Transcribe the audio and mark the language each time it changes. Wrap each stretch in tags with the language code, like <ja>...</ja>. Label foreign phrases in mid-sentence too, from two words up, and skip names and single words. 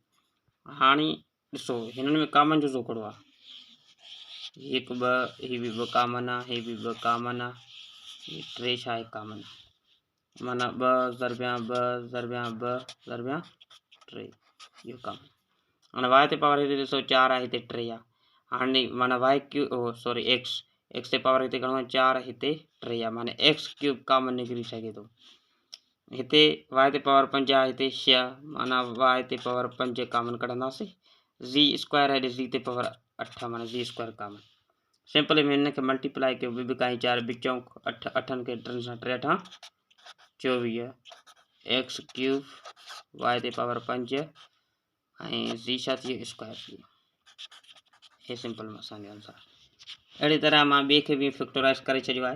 <sd>हाणे ॾिसो हिननि में कॉमन जुज़ो कहिड़ो आहे, 1 2, ही बि 2 कॉमन आहे, ही बि 2 कॉमन आहे, ही 3 छा आहे कॉमन, माना 2 ज़रबिया 2 ज़रबिया 2 ज़रबिया 3 इहो कॉमन। हाणे y ते पावर हिते ॾिसो 4 आहे, हिते 3 आहे। हाणे माना y</sd> <en>cube sorry</en> <sd>x ते पावर हिते घणो आहे 4, हिते 3 आहे, माना x क्यूब कॉमन निकिरी सघे थो। हिते y ते पावर 5 आहे, हिते 6, माना y ते पावर 5 कॉमन कढंदासीं। z स्क्वायर आहे, z ते पावर 8, माना z स्क्वायर कॉमन। सिंपल में हिनखे मल्टीप्लाई कयो, ॿ काई 4 बिचों 8, 8 खे 3 सां 3 8 24, x क्यूब y ते पावर 5 ऐं z छा थी वियो स्क्वायर थी वियो। हे सिंपल में असांजो आंसर। अहिड़ी तरह मां ॿिए खे बि फैक्टराइज़ करे छॾियो आहे।</sd>